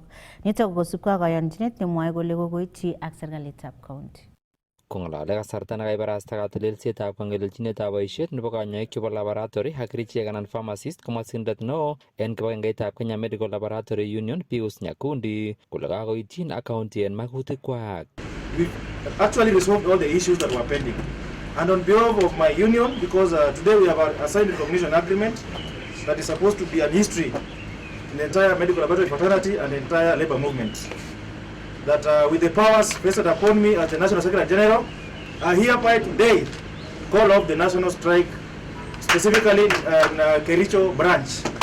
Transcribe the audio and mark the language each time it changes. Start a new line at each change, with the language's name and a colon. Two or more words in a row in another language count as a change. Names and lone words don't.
Kalenjin: Nitok kosubkei ak kayonchinet nemwoe kole kokoityi ak serikalitab county. Kong'alale kasarta nekaibarasta katelelsetab kong'elelchinetab boisiet nebo kanyoik chebo laboratory ak kerichek anan pharmacist komosindet neo en kibagengeitab Kenya Medical Laboratory Union Pius Nyakundi kole kakoityin ak county en makutikwak.
English: We've actually resolved all the issues that were pending. And on behalf of my union, because today we have a signed recognition agreement that is supposed to be an history in the entire medical laboratory fraternity and the entire labor movement. That with the powers vested upon me as the National Secretary General, I hereby today call off the national strike, specifically in Kericho branch.